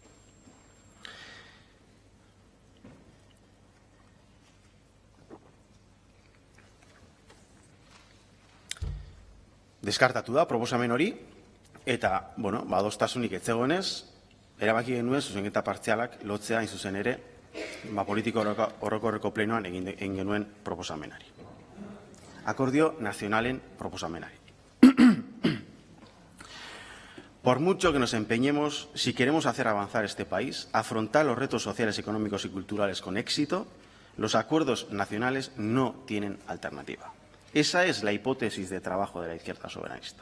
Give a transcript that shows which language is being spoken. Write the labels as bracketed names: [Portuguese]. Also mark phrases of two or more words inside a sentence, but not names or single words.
[Basque] Deskartatu da proposamen hori, eta, adostasunik ez zegoenez, erabaki genuen zuzenketa partzialak lotzea hain zuzen ere, politiko orokorreko plenoan egin genuen proposamenari. akordio nazionalen proposamenari. [Spanish] Por mucho que nos empeñemos, si queremos hacer avanzar este país, afrontar los retos sociales, económicos y culturales con éxito, los acuerdos nacionales no tienen alternativa. Esa es la hipótesis de trabajo de la izquierda soberanista.